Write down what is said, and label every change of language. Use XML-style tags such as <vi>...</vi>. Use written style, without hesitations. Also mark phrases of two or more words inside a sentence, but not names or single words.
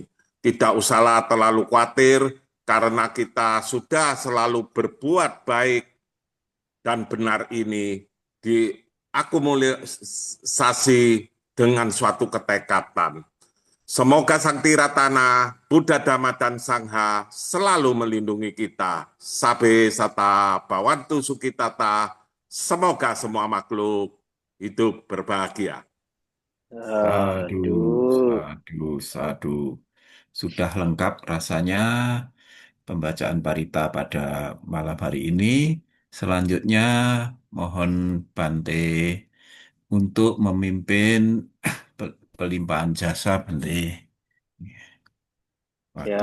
<id>Tidak usahlah terlalu khawatir, karena kita sudah selalu berbuat baik dan benar ini diakumulasi dengan suatu ketekatan. Semoga Sang Tiratana, Buddha Dhamma dan Sangha selalu melindungi kita.</id> <pi>Sabe sata bawantu sukitata,</pi> <id>semoga semua makhluk hidup berbahagia. Sadu, Aduh,</id> <pi>sadu, sadu.</pi> <id>Sudah lengkap rasanya pembacaan parita pada malam hari ini. Selanjutnya mohon Bante untuk memimpin pelimpahan jasa Bante. Waktu</id>